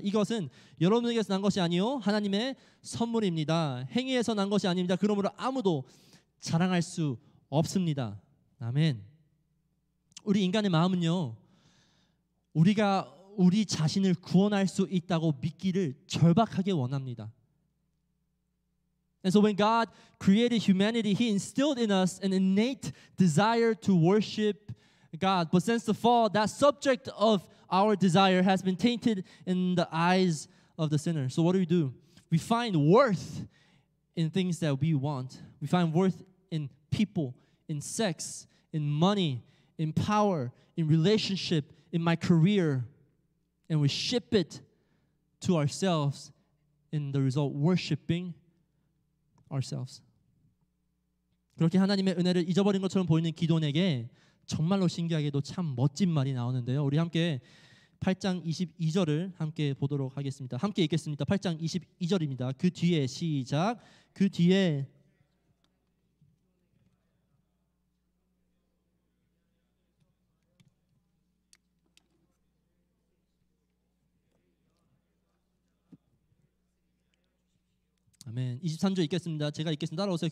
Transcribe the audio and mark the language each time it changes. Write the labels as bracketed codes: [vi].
[ko] 이것은 여러분에게서 난 것이 아니요 하나님의 선물입니다. 행위에서 난 것이 아닙니다. 그러므로 아무도 자랑할 수 없습니다. 아멘. 우리 인간의 마음은요, 우리가 우리 자신을 구원할 수 있다고 믿기를 절박하게 원합니다. [en] And so when God created humanity, He instilled in us an innate desire to worship God. But since the fall, that subject of our desire has been tainted in the eyes of the sinner. So what do? We find worth in things that we want. We find worth in people, in sex, in money, in power, in relationship, in my career. And we ship it to ourselves, in the result worshiping ourselves. [ko] 그렇게 하나님의 은혜를 잊어버린 것처럼 보이는 기도원에게 정말로 신기하게도 참 멋진 말이 나오는데요. 우리 함께 8장 22절을 함께 보도록 하겠습니다. 함께 읽겠습니다. 8장 22절입니다. 그 뒤에 시작. 그 뒤에 아멘. 23절 읽겠습니다. 제가 읽겠습니다. 따라오세요.